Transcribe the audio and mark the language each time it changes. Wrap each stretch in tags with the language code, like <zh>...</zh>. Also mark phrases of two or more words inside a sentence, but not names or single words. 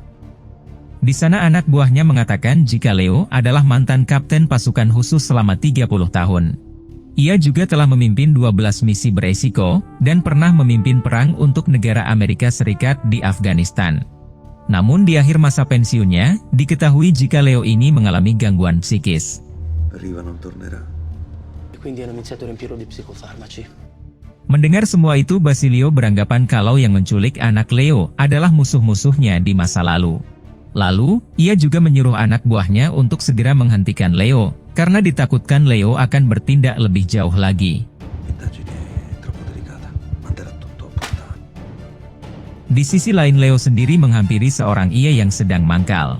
<id>Di sana anak buahnya mengatakan jika Leo adalah mantan kapten pasukan khusus selama 30 tahun. Ia juga telah memimpin 12 misi beresiko, dan pernah memimpin perang untuk negara Amerika Serikat di Afghanistan. Namun di akhir masa pensiunnya, diketahui jika Leo ini mengalami gangguan psikis.</id> <it>Riva non tornerà. Quindi hanno iniziato a riempirlo di psicofarmaci.</it> <id>Mendengar semua itu, Basilio beranggapan kalau yang menculik anak Leo adalah musuh-musuhnya di masa lalu. Lalu, ia juga menyuruh anak buahnya untuk segera menghentikan Leo, karena ditakutkan Leo akan bertindak lebih jauh lagi. Di sisi lain Leo sendiri menghampiri seorang ia yang sedang mangkal.</id>